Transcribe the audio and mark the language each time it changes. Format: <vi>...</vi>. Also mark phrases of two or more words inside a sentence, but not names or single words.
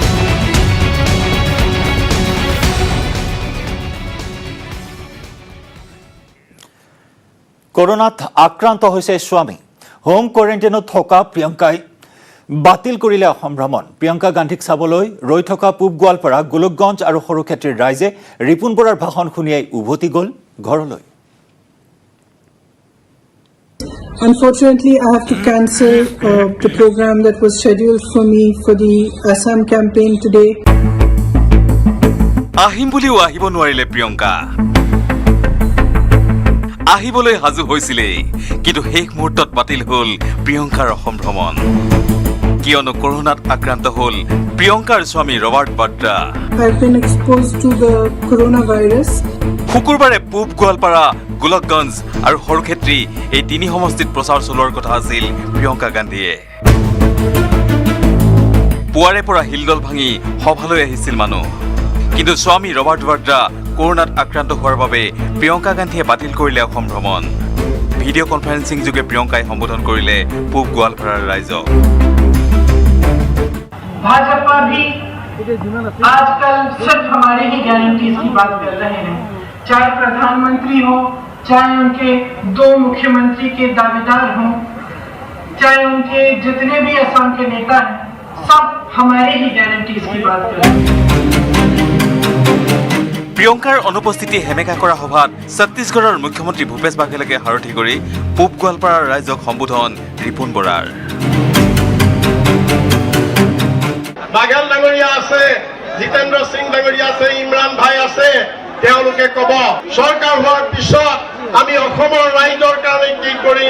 <as>কৰোনাত আক্ৰান্ত হৈছে স্বামী। হোম কোৱাৰেণ্টাইনত থকা প্ৰিয়ংকাই বাতিল কৰিলে অসম ভ্ৰমণ। প্ৰিয়ংকা গান্ধীক চাবলৈ ৰৈ থকা পূব গোৱালপাৰা, গোলকগঞ্জ আৰু সৰুক্ষেত্ৰীৰ ৰাইজে ৰিপুণ বৰাৰ ভাষণ শুনিয়াই উভতি গ'ল ঘৰলৈ।</as> <en>Unfortunately, I have to cancel the program that was scheduled for me for the Assam campaign today.</en> <as>আহিম বুলিও আহিব নোৱাৰিলে প্ৰিয়ংকা। আহিবলৈ সাজু হৈছিলেই, কিন্তু শেষ মুহূৰ্তত বাতিল হ'ল প্ৰিয়ংকাৰ অসম ভ্ৰমণ। কিয়নো কৰোনাত আক্ৰান্ত হ'ল প্ৰিয়ংকাৰ স্বামী ৰবাৰ্ট বাদ্ৰা।</as> <en>I've been exposed to the coronavirus.</en> <as>শুকুৰবাৰে পূব গোৱালপাৰা, গোলকগঞ্জ আৰু সৰুক্ষেত্ৰী এই 3 সমষ্টিত প্ৰচাৰ চলোৱাৰ কথা আছিল প্ৰিয়ংকা গান্ধীয়ে। পুৱাৰে পৰা হিলদল ভাঙি সভালৈ আহিছিল মানুহ, কিন্তু স্বামী ৰবাৰ্ট বাদ্ৰা কৰোনাত আক্ৰান্ত হোৱাৰ বাবে প্ৰিয়ংকা গান্ধীয়ে বাতিল কৰিলে অসম ভ্ৰমণ। ভিডিঅ' কনফাৰেন্সিং যোগে প্ৰিয়ংকাই সম্বোধন কৰিলে পূব গোৱালপাৰাৰ ৰাইজক।</as> <hi>भाजपा भी आजकल सिर्फ हमारे ही गारंटीज की बात कर रहे हैं, चाहे प्रधानमंत्री हो, चाहे उनके 2 मुख्यमंत्री के दावेदार हों, चाहे उनके जितने भी असम के नेता हैं, सब हमारे ही गारंटीज की बात कर रहे हैं।</hi> <as>প্ৰিয়ংকাৰ অনুপস্থিতি হেমেকা কৰা সভাত ছত্তীশগড়ৰ মুখ্যমন্ত্ৰী ভূপেশ বাঘেলকে সাৰথি কৰি পূব গোৱালপাৰাৰ ৰাইজক সম্বোধন ৰিপুণ বৰাৰ। বাঘেল ডাঙৰীয়া আছে, জিতেন্দ্ৰ সিং ডাঙৰীয়া আছে, ইমৰান ভাই আছে, তেওঁলোকে ক'ব চৰকাৰ হোৱাৰ পিছত আমি অসমৰ ৰাইজৰ কাৰণে কি কৰিম।</as>